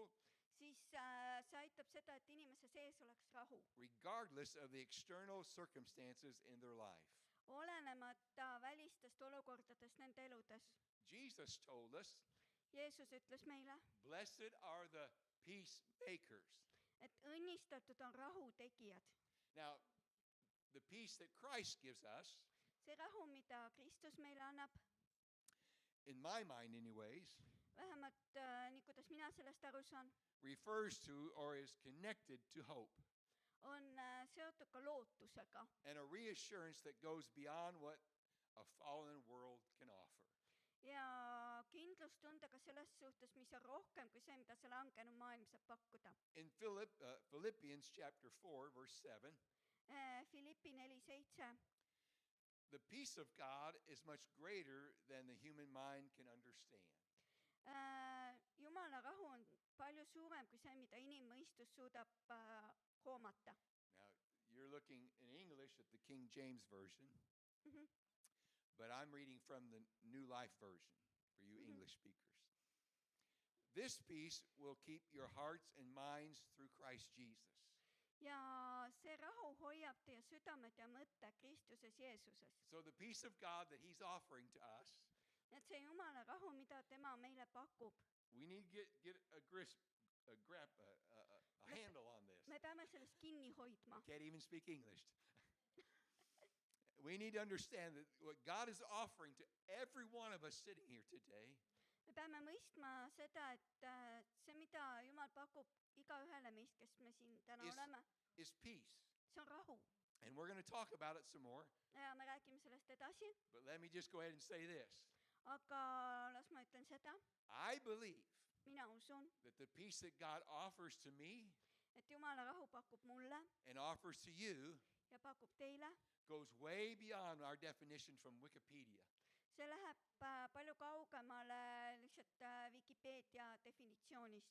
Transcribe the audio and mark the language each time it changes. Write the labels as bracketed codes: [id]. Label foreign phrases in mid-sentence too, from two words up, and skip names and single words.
[et] siis see aitab seda, et inimese sees oleks rahu, [en] regardless of the external circumstances in their life. [et] olenemata välistest olukordadest nende eludes. [en] Jesus told us, [et] Jeesus ütles meile, [en] blessed are the peacemakers. [et] et õnnistatud on rahu tegijad. [en] Now, the peace that Christ gives us, [et] See rahu, mida Kristus meile annab, [en] in my mind anyways, [et] vähemalt nii, kuidas mina sellest aru saan, [en] refers to or is connected to hope [et] on seotud ka lootusega [en] and a reassurance that goes beyond what a fallen world can offer. [et] ja kindlustundega selles suhtes, mis on rohkem kui see, mida see langenud maailm saab pakkuda. [en] In Philippians chapter 4, verse 7, [et] Philippi 4:7. [en] the peace of God is much greater than the human mind can understand. [et] Jumala rahu on palju suurem kui see, mida inimmõistus suudab hoomata. [en] Now, you're looking in English at the King James Version, Mhm. but I'm reading from the New Life Version for you Mhm. English speakers. This peace will keep your hearts and minds through Christ Jesus. [et] Ja see rahu hoiab teie südamed ja mõtte Kristuses Jeesuses. [en] So the peace of God that he's offering to us, [et] Et see Jumala rahu, mida tema meile pakub, [en] we need to get a handle on this. [et] me peame sellest kinni hoidma. [en] Can't even speak English. We need to understand that what God is offering to every one of us sitting here today [et] Me peame mõistma seda, et see, mida Jumal pakub igaühele meist, kes me siin täna oleme, [en] is peace. [et] see on rahu. [en] And we're going to talk about it some more, [et] Ja me räägime sellest edasi, [en] but let me just go ahead and say this. [et] aga las ma ütlen seda, [en] I believe [et] mina usun, [en] that the peace that God offers to me [et] et Jumala rahu pakub mulle [en] and offers to you [et] ja pakub teile, [en] goes way beyond our definition from Wikipedia. [et] see läheb palju kaugemale lihtsalt Vikipeedia definitsioonist.